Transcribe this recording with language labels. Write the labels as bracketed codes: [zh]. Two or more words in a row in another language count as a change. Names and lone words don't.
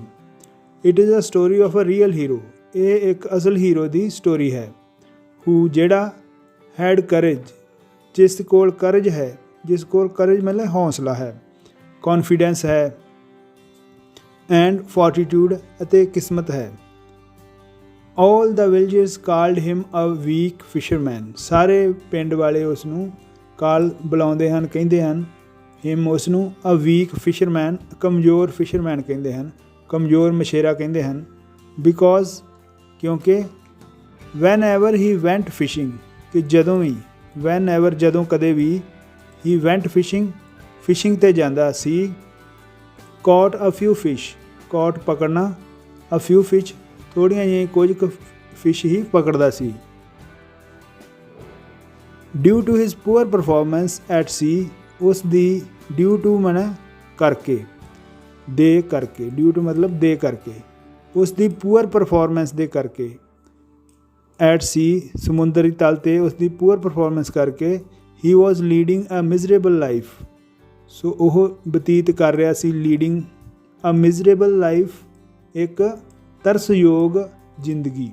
[en] it is a story of a real hero. [pa] ਇਹ ਇੱਕ ਅਸਲ ਹੀਰੋ ਦੀ ਸਟੋਰੀ ਹੈ। ਜਿਹੜਾ [en] had courage, [pa] ਜਿਸ ਕੋਲ ਕਰਜ ਹੈ, ਮਤਲਬ ਹੌਸਲਾ ਹੈ, ਕੌਨਫੀਡੈਂਸ ਹੈ। [en] and fortitude, [pa] ਅਤੇ ਕਿਸਮਤ ਹੈ। [en] All the villagers called him a weak fisherman. [pa] ਸਾਰੇ ਪਿੰਡ ਵਾਲੇ ਉਸ ਨੂੰ ਬੁਲਾਉਂਦੇ ਹਨ, ਕਹਿੰਦੇ ਹਨ ਹਿਮ ਉਸ ਨੂੰ [en] a weak fisherman, [pa] ਕਮਜ਼ੋਰ ਫਿਸ਼ਰਮੈਨ ਕਹਿੰਦੇ ਹਨ, ਕਮਜ਼ੋਰ ਮਛੇਰਾ ਕਹਿੰਦੇ ਹਨ। [en] ਬਿਕੋਜ਼ ਕਿਉਂਕਿ whenever he went fishing, [pa] ਕਿ ਜਦੋਂ ਵੀ whenever ਜਦੋਂ ਕਦੇ ਵੀ [en] he went fishing [pa] ਤੇ ਜਾਂਦਾ ਸੀ। [en] caught a few fish, caught [pa] ਪਕੜਨਾ, [en] a few fish [pa] ਥੋੜ੍ਹੀਆਂ ਜਿਹੀਆਂ ਕੁਝ ਕੁ ਫਿਸ਼ ਹੀ ਪਕੜਦਾ ਸੀ। [en] due to his poor performance at sea, [pa] ਉਸ ਦੀ [en] due to [pa] ਮਨ ਕਰਕੇ, ਦੇ ਕਰਕੇ, [en] due to [pa] ਮਤਲਬ ਦੇ ਕਰਕੇ, ਉਸ ਦੀ [en] poor performance [pa] ਦੇ ਕਰਕੇ, [en] at sea [pa] ਸਮੁੰਦਰੀ ਤਲ 'ਤੇ ਉਸ ਦੀ [en] poor performance [pa] ਕਰਕੇ ਹੀ [en] was leading a miserable life, [pa] ਸੋ ਉਹ ਬਤੀਤ ਕਰ ਰਿਹਾ ਸੀ [en] leading a miserable life, [pa] ਇੱਕ ਤਰਸਯੋਗ ਜ਼ਿੰਦਗੀ।